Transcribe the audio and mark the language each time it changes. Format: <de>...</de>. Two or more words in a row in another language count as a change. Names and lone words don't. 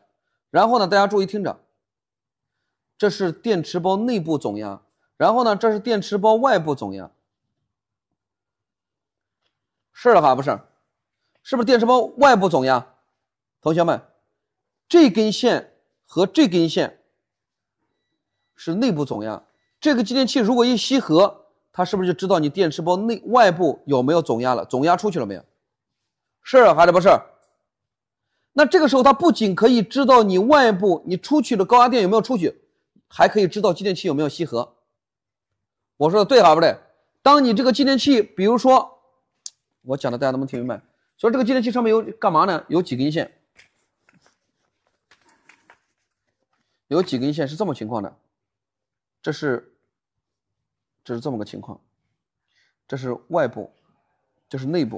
<zh>然後呢，大家注意聽着，這是電池包內部總壓，然後呢，這是電池包外部總壓，是了还不是？是不是電池包外部總壓？同學們，這根線和這根線是內部總壓，這個继電器如果一吸合，它是不是就知道你電池包外部有沒有总压了？总压出去了没有？是还是不是？那這個時候它不僅可以知道你外部你出去的高壓電有沒有出去，還可以知道继電器有沒有吸合。我說的對还不對？當你這個继電器，比如說我講的大家能不能聽明白？所以這個繼電器上面有幹嘛呢？有幾根線，有幾根線是這麼情況的，這是這麼個情況，這是外部，這是内部。</zh>